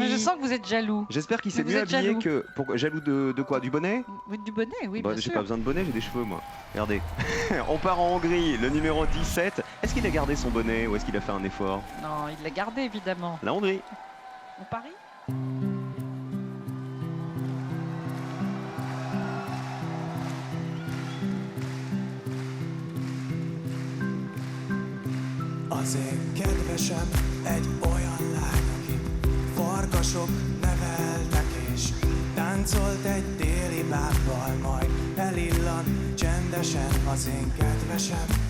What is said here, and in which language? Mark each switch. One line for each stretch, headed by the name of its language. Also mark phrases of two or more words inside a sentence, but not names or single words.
French: oui. je sens que vous êtes jaloux. J'espère qu'il s'est Vous mieux êtes habillé jaloux. que. Jaloux de quoi? Du bonnet? Oui, du bonnet, oui, Bah, bien j'ai sûr. pas besoin de bonnet, j'ai des cheveux moi. Regardez. On part en Hongrie, le numéro 17. Est-ce qu'il a gardé son bonnet ou est-ce qu'il a fait un effort? Non, il l'a gardé, évidemment. La Hongrie. On parie?
Hungarian: Az én kedvesem egy olyan lány, aki farkasok neveltek, és táncolt egy téli bábbal, majd elillan csendesen az én kedvesem.